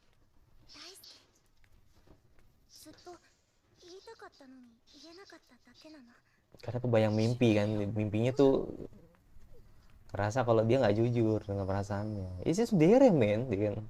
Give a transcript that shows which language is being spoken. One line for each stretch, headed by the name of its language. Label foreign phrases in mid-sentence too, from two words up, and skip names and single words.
Japanese: 大好き。ずっと言いたかったのに言えなかっただけなの。
Indonesian: Karena kebayang mimpi kan, mimpinya tuh kerasa kalau dia nggak jujur dengan perasaannya. Ini sih sendiri men, dia kan.